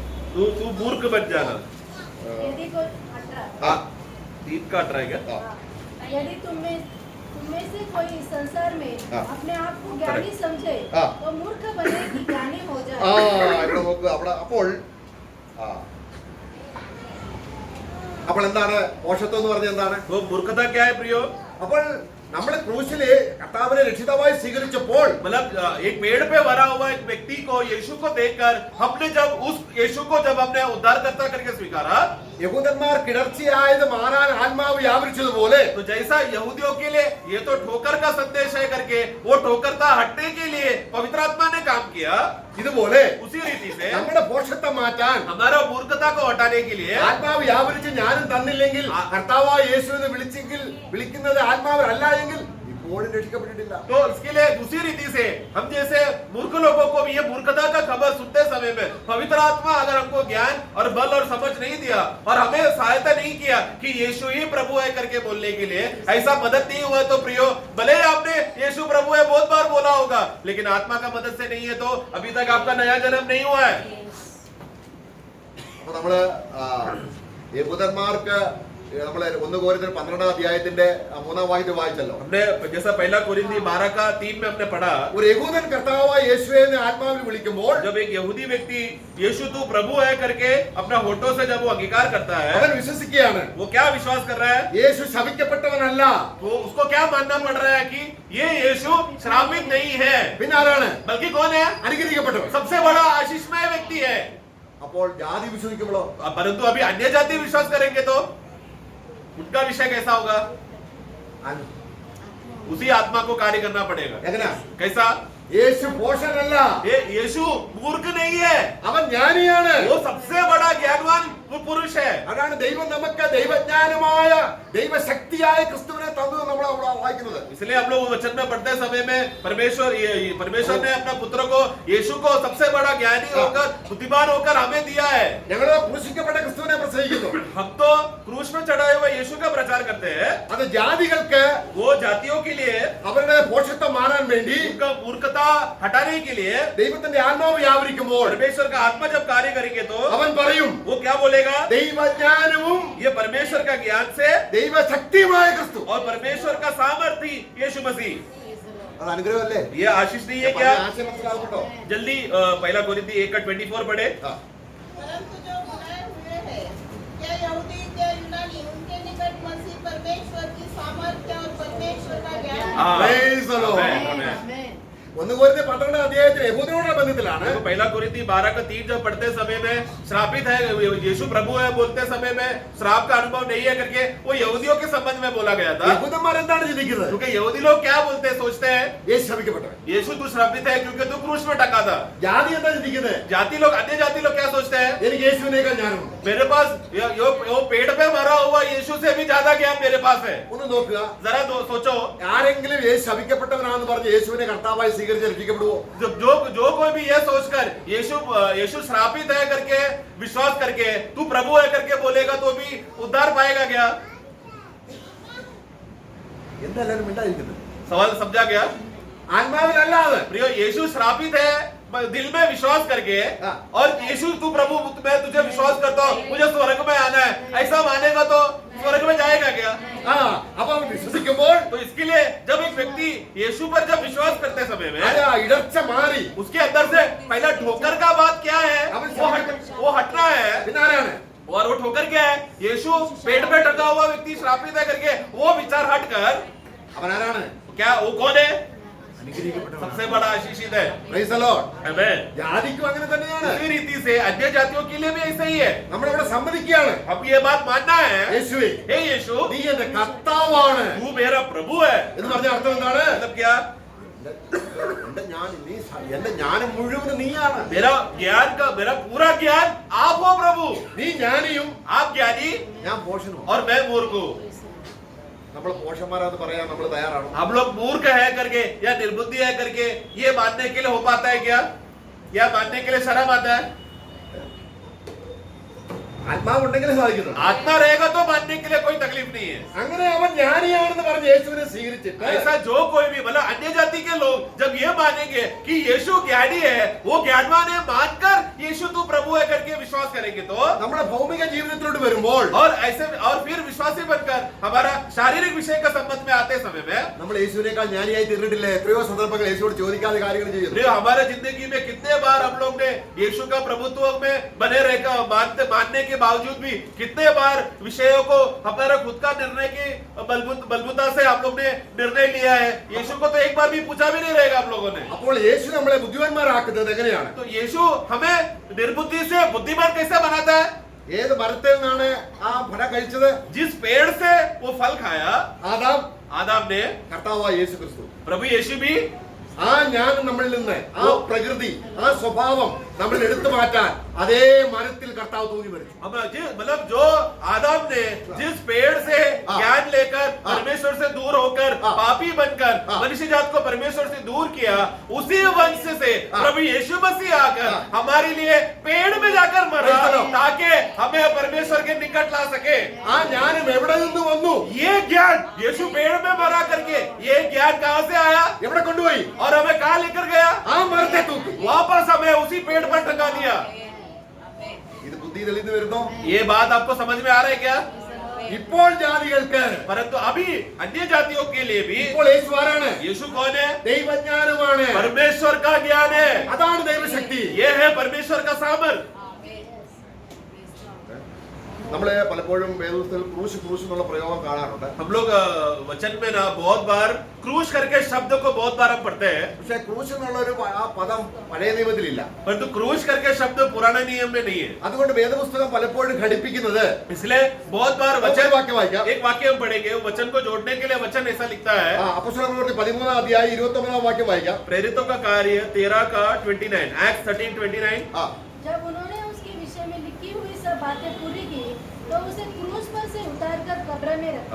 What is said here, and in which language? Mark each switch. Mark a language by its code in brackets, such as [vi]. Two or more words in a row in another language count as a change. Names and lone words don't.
[hi] तू मूर्ख बन जाना. यदि कोई 18 ആ, 3 का 18 क्या? ആ. यदि तुम में से कोई संसार में हाँ। अपने आप को ज्ञानी समझे हाँ। तो मूर्ख बने कि ज्ञानी हो ആ, जाए. [ml] ഇവിടെ നോക്കുക. അപ്പോൾ അപ്പോൾ എന്താണ് പോഷത്വം എന്ന് പറഞ്ഞത്? എന്താണ്? [hi] वो मूर्खता क्या है प्रियो? [ml] അപ്പോൾ നമ്മൾ ക്രൂശില് കർത്താവിനെ രക്ഷിതാവായി സ്വീകരിച്ചപ്പോൾ [hi] मतलब एक पेड़ पे मरा हुआ एक व्यक्ति को, यीशु को देखकर हमने जब उस यीशु को जब हमने उद्धारकर्ता करके स्वीकारा, [ml] യഹൂദന്മാർ കിടർച്ചയായത് മാറാൻ ആത്മാവ് വ്യാപരിച്ചതുപോലെ [hi] तो जैसा यहूदियों के लिए ये तो ठोकर का संदेश है करके वो ठोकरता हटने के लिए पवित्र आत्मा ने काम किया, [ml] ഇതുപോലെ [hi] उसी रीति से [ml] നമ്മുടെ പോഷത്വം മാറ്റാൻ [hi] हमारा मूर्खता को हटाने के लिए [ml] ആത്മാവ് വ്യാപരിച്ച് ഞാനും തന്നില്ലെങ്കിൽ, കർത്താവായ യേശുവിനെ വിളിക്കുന്നത് ആത്മാവല്ല എങ്കിൽ ഇപ്പോഴും രക്ഷിക്കപ്പെട്ടിട്ടില്ല. [hi] तो इसके लिए दूसरी रीति से हम जैसे मूर्ख लोगों को भी ये मूर्खता का खबर सुनते समय में पवित्र आत्मा अगर हमको ज्ञान और बल और समझ नहीं दिया और हमें सहायता नहीं किया कि यीशु ही प्रभु है करके बोलने के लिए, ऐसा मदद नहीं हुआ तो प्रियो, भले ही आपने यीशु प्रभु है बहुत बार बोला होगा, लेकिन आत्मा का मदद से नहीं है तो अभी तक आपका नया जन्म नहीं हुआ है. [ml] അപ്പൊ നമ്മള് യഹൂദന്മാർക്ക് നമ്മള് 1 കൊരിന്ത്യർ 12-ാം അധ്യായത്തിന്റെ 3-ാം വാക്യം വായിച്ചല്ലോ. [hi] हमने जैसा पहला कोरिन्थी 12 का 3 में हमने पढ़ा, [ml] ഒരു യഹൂദൻ കർത്താവായ യേശുവെ എന്ന് ആത്മാവിൽ വിളിക്കുമ്പോൾ [hi] जब एक यहूदी व्यक्ति यीशु तू प्रभु है करके अपना होठों से जब वो अंगीकार करता है, [ml] അവൻ വിശ്വസിക്കുകയാണ്, [hi] वो क्या विश्वास कर रहा है? [ml] യേശു ശപിക്കപ്പെട്ടവനല്ല. [hi] तो उसको क्या मानना पड़ रहा है कि ये यीशु श्रापित नहीं है, [ml] പിന്നെ ആരാണ്? [hi] बल्कि कौन है? [ml] അനുഗ്രഹിക്കപ്പെട്ടവൻ. [hi] सबसे बड़ा आशीषमय व्यक्ति है. [ml] അപ്പോൾ ജാതി വിശ്വസിക്കുമ്പോഴോ? [hi] परंतु अभी अन्य जाति विश्वास करेंगे तो उनका विषय कैसा होगा? उसी आत्मा को कार्य करना पड़ेगा. [ml] എങ്ങനെയാ? [hi] कैसा? [ml] യേശു പോഷനല്ല, [hi] ये यीशु मूर्ख नहीं है, [ml] അവൻ ജ്ഞാനിയാണ്. [hi] वो सबसे बड़ा ज्ञानवान वो पुरुष है. [ml] അതാണ് ദൈവം നമുക്ക് ദൈവജ്ഞാനമായ ദൈവശക്തിയായ ക്രിസ്തുവിനെ തന്നു നമ്മൾ അവിടെ വായിക്കുന്നത്. [hi] इसलिए हम लोग वचन में पढ़ते समय में परमेश्वर ने अपना पुत्र को, यीशु को सबसे बड़ा ज्ञानी होकर, बुद्धिमान होकर हमें दिया है. [ml] ഞങ്ങൾ ക്രൂശിക്കപ്പെട്ട ക്രിസ്തുവിനെ പ്രസംഗിക്കുന്നു. [hi] हम तो क्रूस में चढ़ाए हुए यीशु का प्रचार करते हैं. [ml] അത് ജാതികൾക്ക് [hi] वो जातियों के लिए [ml] അവരുടെ പോഷത്വം മാറാൻ വേണ്ടി [hi] उनका मूर्खता हटाने के लिए [ml] ദൈവത്തിന്റെ ആത്മാവ് വ്യാപരിക്കുമ്പോൾ [hi] परमेश्वर का आत्मा जब कार्य करेंगे तो [ml] അവൻ പറയും, [hi] वो क्या बोलेगा? [ml] ദൈവജ്ഞാനവും [hi] ये परमेश्वर का ज्ञान से [ml] ദൈവശക്തിയുമായ ക്രിസ്തു. [hi] और परमेश्वर का सामर्थ्य यीशु मसीह. [ml] അത് അനുഗ്രഹമല്ലേ? [hi] ये आशीष नहीं है क्या? [ml] ആശയം മനസ്സിലാകുന്നുണ്ടോ? [hi] जल्दी पहला कोरिन्थी 1:24 पढ़े. परंतु जो बुलाए हुए हैं, क्या यहूदी क्या यूनानी, उनके निकट मसीह परमेश्वर की सामर्थ्य और परमेश्वर का ज्ञान है. [en] Praise the Lord. Amen. Amen. Amen. [ml] 1 കൊരിന്ത്യർ 12-ാം അധ്യായത്തിൽ യഹൂദരോടുള്ള ബന്ധത്തിലാണ്. [hi] तो पहला कोरिन्थी 12 का 3 जब पढ़ते समय में श्रापित है यीशु प्रभु है बोलते समय में श्राप का अनुभव नहीं है करके वो यहूदियों के संबंध में बोला गया था. [ml] യഹൂദന്മാർ എന്താണ് ചിന്തിക്കുന്നത്? [hi] क्योंकि यहूदी लोग क्या बोलते हैं, सोचते हैं [ml] യേശു ശപിക്കപ്പെട്ടവൻ. [hi] यीशु तू श्रापित है क्योंकि तू क्रूस में टका था. [ml] ജാതി എന്താ ചിന്തിക്കുന്നത്? [hi] जाति लोग, अन्य जाति लोग क्या सोचते हैं? [ml] എനിക്ക് യേശുവിനേക്കാൾ ജ്ഞാനമുണ്ട്. [hi] मेरे पास यो पेड़ पे मरा हुआ यीशु से भी ज्यादा ज्ञान मेरे पास है. [ml] ഒന്ന് നോക്കുക, [hi] जरा सोचो, [ml] ആരെങ്കിലും യേശു ശപിക്കപ്പെട്ടവനാണെന്ന് പറഞ്ഞ് യേശുവിനെ കർത്താവായി സ്വീകരിച്ച് രക്ഷിക്കപ്പെടുവോ? [hi] जो कोई भी ये सोचकर यीशु श्रापित है करके विश्वास करके तू प्रभु है करके बोलेगा तो भी उद्धार पाएगा क्या? [ml] എന്താ എല്ലാവരും മിണ്ടായിരിക്കുന്നത്? [hi] सवाल समझा गया? [ml] ആത്മാവിലല്ലാതെ [hi] प्रियो, यीशु श्रापित है दिल में विश्वास करके हाँ। और यीशु तू प्रभु मैं तुझे विश्वास करता हूँ, मुझे स्वर्ग में आना है, ऐसा मानेगा तो स्वर्ग में जाएगा क्या? [ml] ആ അപ്പൊ അവൻ വിശ്വസിക്കുമ്പോൾ [hi] तो इसके लिए जब एक व्यक्ति यीशु पर जब विश्वास करते समय में [ml] ആ ഇടർച്ച മാറി. [hi] उसके अंदर से पहला ठोकर का बात क्या है? वो हटना है. [ml] പിന്നെ ആരാണ്? [hi] और वो ठोकर क्या है? यीशु पेट पे टका हुआ व्यक्ति श्रापित है करके वो विचार हटकर [ml] അവൻ ആരാണ്? [hi] क्या वो कौन है? [ml] അനുഗ്രഹിക്കപ്പെട്ടവൻ. [hi] सबसे बड़ा आशीषित है. [en] Praise the Lord. [hi] आमेन. [ml] ജാതിക്കും അങ്ങനെ തന്നെയാണ്. [hi] इसी रीति से अन्य जातियों के लिए भी ऐसा ही है. [ml] നമ്മളിവിടെ സമ്മതിക്കുകയാണ്, [hi] अब ये बात मानना है, [ml] യേശുവേ [hi] हे यीशु [ml] നീ എന്റെ കർത്താവാണ് [hi] तू मेरा प्रभु है. [ml] എന്ന് പറഞ്ഞ അർത്ഥം എന്താണ്? [hi] मतलब क्या? [ml] എന്റെ ജ്ഞാനം മുഴുവൻ നീയാണ്. [hi] मेरा पूरा ज्ञान आप हो प्रभु. [ml] നീ ജ്ഞാനിയും [hi] आप ज्ञानी [ml] ഞാൻ പോഷനും. [hi] और मैं मूर्ख हूँ. [ml] നമ്മൾ പോഷന്മാരാന്ന് പറയാൻ നമ്മൾ തയ്യാറാണോ? [hi] हम लोग मूर्ख है करके या निर्बुद्धि है करके ये मानने के लिए हो पाता है क्या? या मानने के लिए शर्म आता है? [ml] ആത്മാവുണ്ടെങ്കിലേ സാധിക്കുന്നു. [hi] आत्मा रहेगा तो मानने के लिए कोई तकलीफ नहीं है. [ml] അങ്ങനെ അവൻ ജ്ഞാനിയാണെന്ന് പറഞ്ഞ് യേശുവിനെ സ്വീകരിച്ചിട്ട് [hi] ऐसा जो कोई भी मतलब अन्य जाति के लोग जब ये मानेंगे कि यीशु ज्ञानी है, वो ज्ञानवान है मानकर यीशु तू प्रभु है करके विश्वास करेंगे तो [ml] നമ്മുടെ ഭൗമിക ജീവിതത്തിലോട്ട് വരുമ്പോൾ [hi] और ऐसे और फिर विश्वासी बनकर हमारा शारीरिक विषय का संबंध में आते समय में [ml] നമ്മൾ യേശുവിനേക്കാൾ ജ്ഞാനിയായി തീർന്നിട്ടില്ലേ? എത്രയോ സന്ദർഭങ്ങൾ യേശുവോട് ചോദിക്കാതെ കാര്യങ്ങൾ ചെയ്യുന്നു. [hi] प्रिय, हमारे जिंदगी में कितने बार हम लोग ने यीशु का प्रभुत्व में बने रहकर मानने के बावजूद भी कितने बार विषयों को हमारा खुद का निर्णय की बलबूता से हम लोग ने निर्णय लिया है. यीशु को तो एक बार भी पूछा भी नहीं रहेगा हम लोगों ने. [ml] അപ്പോൾ യേശു നമ്മളെ ബുദ്ധിമാന്മാരാക്കുന്നത് എങ്ങനെയാണ്? [hi] तो यीशु हमें निर्बुद्धि से बुद्धिमान कैसे बनाता है? [ml] ഏത് മരത്തിൽ നിന്നാണ് ആ ഫലം കഴിച്ചത്? [hi] जिस पेड़ से वो फल खाया [ml] ആദാം, [hi] आदम ने, [ml] കർത്താവായ യേശു ക്രിസ്തു. [hi] प्रभु यीशु भी [ml] ആ ജ്ഞാനം നമ്മളിൽ നിന്ന്, ആ പ്രകൃതി, ആ സ്വഭാവം നമ്മൾ എടുത്തു മാറ്റാൻ അതേ മരത്തിൽ കർത്താവ് തൂങ്ങി മരിച്ചു. [hi] मतलब जो आदम ने जिस पेड़ से ज्ञान लेकर परमेश्वर से दूर होकर पापी बनकर मनुष्य जात को परमेश्वर से दूर किया, उसी वंश से प्रभु यीशु मसीह आकर हमारे लिए पेड़ में जाकर मरा ताकि हमें परमेश्वर के निकट ला सके. [ml] ആ ജ്ഞാനം എവിടെ നിന്ന് വന്നു? [hi] ये ज्ञान यीशु पेड़ में मरा करके ये ज्ञान कहां से आया [ml] എവിടെ കൊണ്ടുപോയി? [hi] और हमें कहां लेकर गया? [ml] ആ മരത്തെ തൂക്കി. [hi] वापस हमें उसी पेड़ पर टंगा दिया. [ml] ഇത് ബുദ്ധി തെളിഞ്ഞു വരുന്നു. [hi] ये बात आपको समझ में आ रहा है क्या? [ml] ഇപ്പോൾ ജാതികൾക്ക്, [hi] परंतु अभी अन्य जातियों के लिए भी [ml] ഇപ്പോൾ യേശു ആരാണ്? [hi] यीशु कौन है? [ml] ദൈവജ്ഞാനമാണ്. [hi] परमेश्वर का ज्ञान है. [ml] അതാണ് ദൈവശക്തി. [hi] ये है परमेश्वर का सामर्थ. [ml] നമ്മള് പലപ്പോഴും വേദപുസ്തകത്തിൽ ക്രൂശ് ക്രൂശ് എന്നുള്ള പ്രയോഗം കാണാറുണ്ട്. [hi] हम लोग वचन में ना बहुत बार क्रूश करके शब्द को बहुत बार हम पढ़ते हैं, [ml] പക്ഷെ ക്രൂശ് എന്നുള്ള ഒരു ആ പദം പഴയ നിയമത്തിലില്ല. [hi] परंतु क्रूश करके शब्द पुराने नियम में नहीं है. [ml] അതുകൊണ്ട് വേദപുസ്തകം പലപ്പോഴും ഘടിപ്പിക്കുന്നത് [hi] इसलिए बहुत बार वचन [ml] വാക്യം വായിക്കാം. [hi] एक वाक्य हम पढ़ेंगे, वचन को जोड़ने के लिए वचन ऐसा लिखता है. [ml] അപ്പോസ്തലപ്രവൃത്തി 13 അധ്യായം 29 വാക്യം വായിക്കാം. [hi] प्रेरितों का कार्य 13 का 29, Acts 13:29. जब उन्होंने उसके विषय में लिखी हुई सब बातें पूरी की तो उसे क्रूस पर से उतारकर कब्र में रखा.